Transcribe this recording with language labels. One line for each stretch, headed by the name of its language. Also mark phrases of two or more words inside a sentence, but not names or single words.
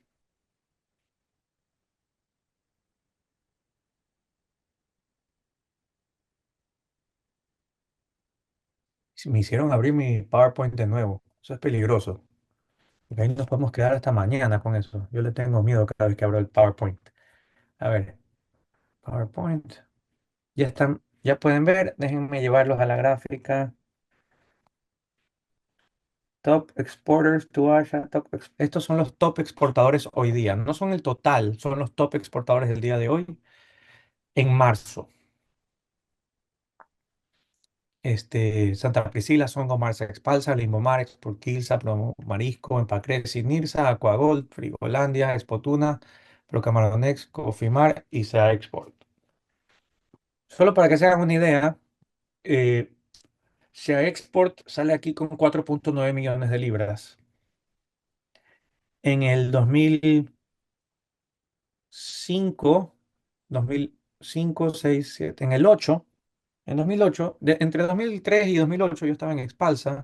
Spanish: Me hicieron abrir mi PowerPoint de nuevo. Eso es peligroso. Porque ahí nos podemos quedar hasta mañana con eso. Yo le tengo miedo cada vez que abro el PowerPoint. A ver, PowerPoint. Ya están, ya pueden ver. Déjenme llevarlos a la gráfica.
English: Top exporters to Asia.
Spanish: Estos son los top exportadores hoy día. No son el total, son los top exportadores del día de hoy. En marzo. Santa Priscila, Songomar, Expalsa, Limbomar, Exporquilsa, Promo Marisco, Empacreci, Nirsa, Aquagold, Frigolandia, Expotuna, Procamaronex, Cofimar y Sea Export. Solo para que se hagan una idea, eh, Sea Export sale aquí con 4.9 millones de libras. En el 2005, 2005, 6, 7, en el 8, en 2008, entre 2003 y 2008 yo estaba en Expalsa.